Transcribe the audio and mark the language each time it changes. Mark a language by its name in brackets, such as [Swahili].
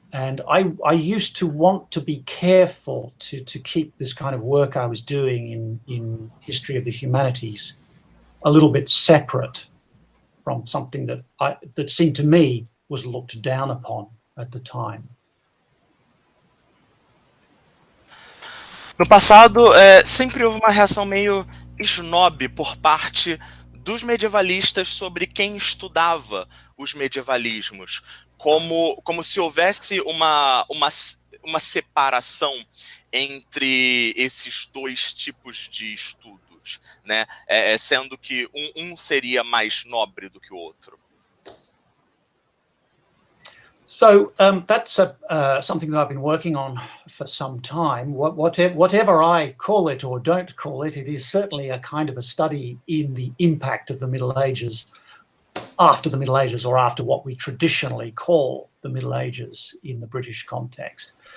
[English] And I used to want to be careful to keep this kind of work I was doing in history of the humanities a little bit separate from something that seemed to me was looked down upon at the time. [Portuguese] No passado, sempre houve uma reação meio snob por parte dos medievalistas sobre quem estudava os medievalismos, como se houvesse uma separação entre esses dois tipos de estudos, né? Sendo que um seria mais nobre do que o outro. [English] So that's something that I've been working on for some time. Whatever I call it or don't call it, it is certainly a kind of a study in the impact of the Middle Ages after the Middle Ages, or after what we traditionally call the Middle Ages in the British context.